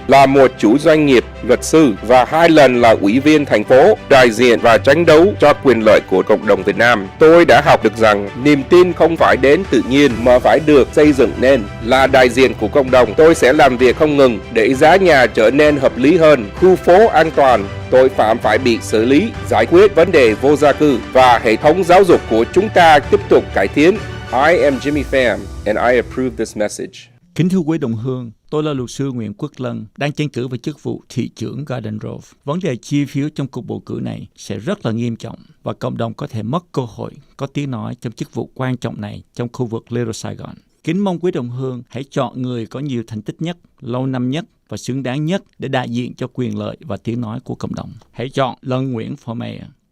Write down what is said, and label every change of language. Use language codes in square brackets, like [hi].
[vi] Là một chủ doanh nghiệp, luật sư và 2 lần là ủy viên thành phố, đại diện và tranh đấu cho quyền lợi của cộng đồng Việt Nam, tôi đã học được rằng niềm tin không phải đến tự nhiên mà phải được xây dựng nên. Là đại diện của cộng đồng, tôi sẽ làm việc không ngừng để giá nhà trở nên hợp lý hơn, khu phố an toàn, tội phạm phải bị xử lý, giải quyết vấn đề vô gia cư và hệ thống giáo dục của chúng ta tiếp tục cải tiến. [en] I am Jimmy Pham and I approve this message. [vi] Kính thưa quý đồng hương, tôi là luật sư Nguyễn Quốc Lân, đang tranh cử vào chức vụ thị trưởng Garden Grove. Vấn đề chi phiếu trong cuộc bầu cử này sẽ rất là nghiêm trọng và cộng đồng có thể mất cơ hội có tiếng nói trong chức vụ quan trọng này trong khu vực Little Saigon. Kính mong quý đồng hương hãy chọn người có nhiều thành tích nhất, lâu năm nhất và xứng đáng nhất để đại diện cho quyền lợi và tiếng nói của cộng đồng. Hãy chọn Lân Nguyễn for Mayor.